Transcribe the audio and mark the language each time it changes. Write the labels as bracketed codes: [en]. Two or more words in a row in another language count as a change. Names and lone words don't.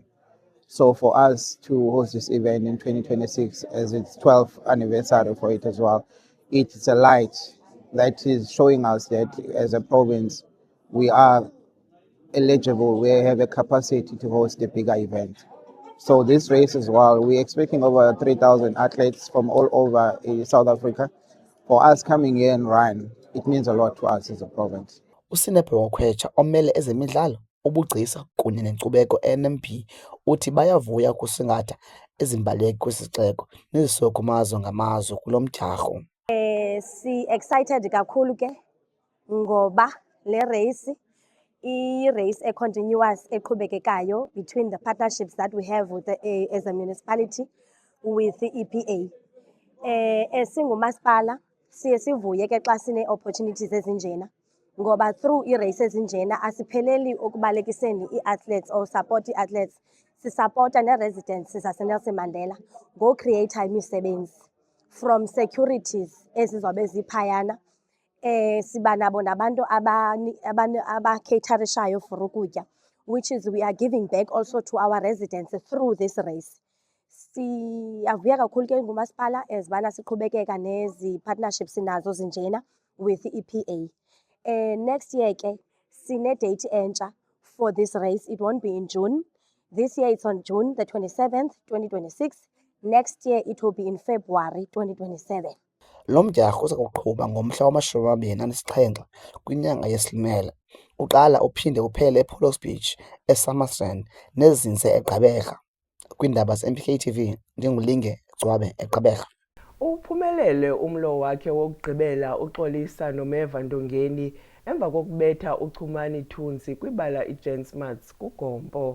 [en] So for us to host this event in 2026 as its 12th anniversary for it as well, it's a light that is showing us that as a province, we are eligible, we have a capacity to host a bigger event. So this race as well, we're expecting over 3,000 athletes from all over South Africa. For us coming here and run, it means a lot to us as a province. [xh] USinepe Mkhwetsha omele ezemidlalo, ubugcisa kunye nenkcubeko NMP uthi bayavuya ukusingatha ezimbaleki kwisixeko nezisuka kumazwe ngamazwe kulo mdyarho. Si-excited kakhulu ke ngoba le [en] race i-race continuous eqhubekekayo between the partnerships that we have with as a municipality with the EPA. [xh] Singumasipala siye sivuye ke xa sine-opportunities ezinjena ngoba through i-race ezinjena asipheleli ukubalekiseni i-athletes [en] or support [xh] i-athletes, sisapota ne-residents zaseNelson Mandela ngocreata imisebenzi [en] from securities [xh] ezizobe ziphayana. Siba nabo nabantu abakheitharishayo for ukutya, [en] which is we are giving back also to our residents through this race. [xh] Siyavuya kakhulu ke ngumasipala ezibana siqhubekeka nezi partnerships nazo zinjena with EPA. Next year ke sine date entsha [en] for this race. It won't be in June. This year it's on June the 27th, 2026. Next year it will be in February 2027. [xh] Lo mdyarho uza kuqhuba ngomhla wama-27 kwinyanga yeSilimela. Uqala uphinde uphele ePollo's Beach, eSummerstrand nezinze eGqeberha. Kwiindaba ze-MPK TV, ndinguLinge Gcwabe eGqeberha. Uphumelele umlo wakhe wokugqibela uxolisa Nomeva Ndongeni emva kokubetha uChumani Thunzi kwibala iJan Smuts kuGompo.